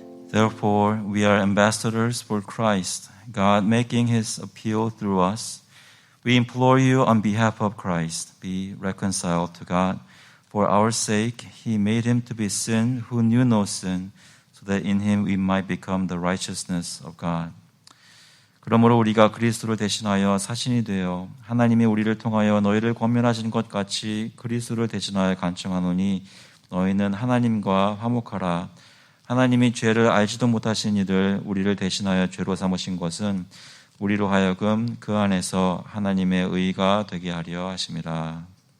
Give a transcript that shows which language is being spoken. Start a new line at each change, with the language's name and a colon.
English: Therefore, we are ambassadors for Christ, God making His appeal through us. We implore you on behalf of Christ, be reconciled to God. For our sake, He made Him to be sin who knew no sin, so that in Him we might become the righteousness of God.
Korean: 그러므로 우리가 그리스도를 대신하여 사신이 되어 하나님이 우리를 통하여 너희를 권면하신 것 같이 그리스도를 대신하여 간청하노니 너희는 하나님과 화목하라. 하나님이 죄를 알지도 못하신 이들 우리를 대신하여 죄로 삼으신 것은 우리로 하여금 그 안에서 하나님의 의가 되게 하려 하심이라.